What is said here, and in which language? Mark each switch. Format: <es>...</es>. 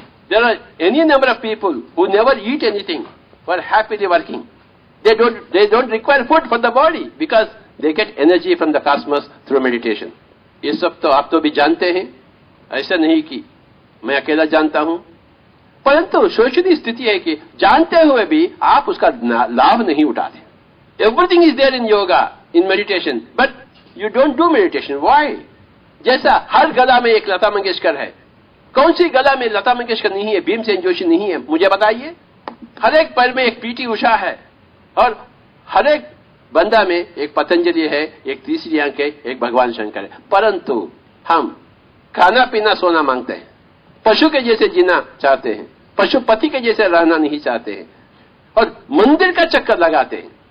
<en>There are any number of people who never eat anything, who are happily working. They don't require food for the body because they get energy from the cosmos through meditation.</en> <hi>ये सब तो आप तो भी जानते हैं, ऐसा नहीं कि मैं अकेला जानता हूं। परंतु शोषित स्थिति है कि जानते हुए भी आप उसका लाभ नहीं उठाते।</hi> <en>Everything is there in yoga, in meditation, but you don't do meditation. Why?</en> <hi>जैसा हर गला में एक लता मंगेशकर है। कौन सी गला में लता मंगेशकर नहीं है, भीमसेन जोशी नहीं है, मुझे बताइए। हर एक पैर में एक पीटी उषा है और हर एक बंदा में एक पतंजलि है, एक तीसरी आंख है, एक भगवान शंकर है। परंतु हम खाना पीना सोना मांगते हैं, पशु के जैसे जीना चाहते हैं, पशुपति के जैसे रहना नहीं चाहते हैं और मंदिर का चक्कर लगाते हैं।</hi>